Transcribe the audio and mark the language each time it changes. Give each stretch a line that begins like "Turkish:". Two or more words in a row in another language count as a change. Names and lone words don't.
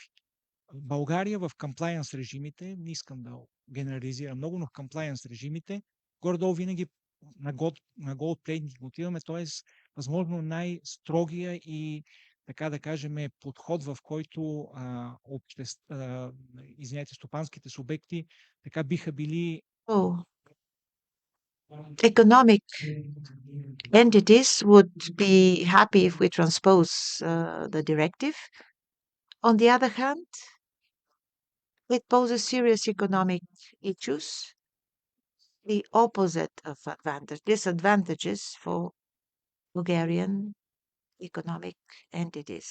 Bulgarian: В България в комплаенс режимите, не искам да генерализирам много, но в комплаенс режимите, горе-долу винаги на
English: gold plating
Bulgarian: отиваме, т.е. възможно най-строгия и така да кажем подход, в който стопанските субекти така биха били
English: economic entities would be happy if we transpose the directive. On the other hand, it poses serious economic issues, the opposite of disadvantages for Bulgarian economic entities.